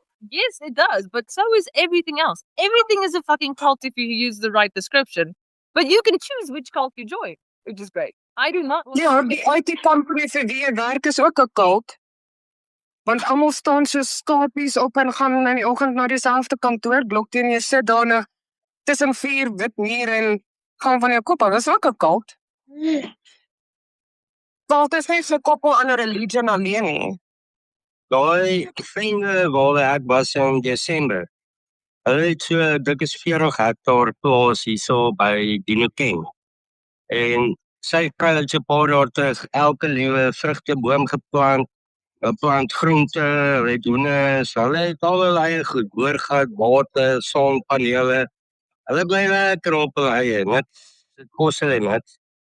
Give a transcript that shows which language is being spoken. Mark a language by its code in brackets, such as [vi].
[en] Yes, it does, but so is everything else. Everything is a fucking cult if you use the right description. But you can choose which cult you join, which is great. I do not want [af] Ja, die IT company vir wie jy werk is ook 'n cult. Want almal staan so skapies op en gaan in die oggend na dieselfde kantoorblok toe en jy sit daar tussen 4 wit mure en gaan van jou kop af. Dis ook 'n cult. Cult is nie gekoppel aan 'n religion alleen nie. Daai vriende waar ek was in Desember. Hulle het so, dit is 40 hektaar plaas hierso by Dinokeng. En sy kry al 'n paar jaar terug elke liewe vrugteboom geplant Hulle plant groente, hulle doen hulle het allerlei goed, boorgat, bate, sonpanele. Hulle bly lekker op hulle eie, net dit kos hulle net.